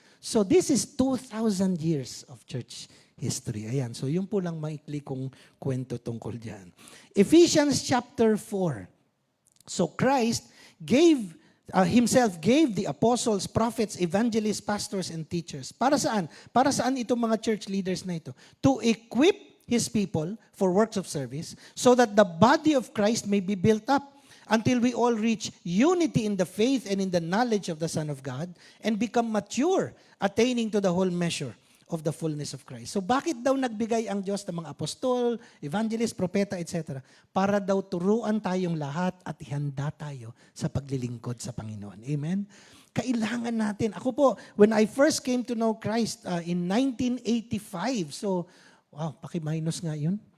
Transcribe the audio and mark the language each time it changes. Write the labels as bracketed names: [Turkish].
[English] So this is 2,000 years of church history. [Filipino] Ayan, so yun po lang maikli kong kwento tungkol dyan. Ephesians chapter 4. [English] So Christ Himself gave the apostles, prophets, evangelists, pastors, and teachers. [Filipino] Para saan? Para saan itong mga church leaders na ito? [English] To equip His people for works of service so that the body of Christ may be built up until we all reach unity in the faith and in the knowledge of the Son of God and become mature, attaining to the whole measure of the fullness of Christ. [Filipino] So bakit daw nagbigay ang Diyos ng mga apostol, evangelist, propeta, etc.? Para daw turuan tayong lahat at ihanda tayo sa paglilingkod sa Panginoon. Amen? Kailangan natin. Ako po, [English] when I first came to know Christ in 1985, so, wow, [Filipino] paki-minus nga yun.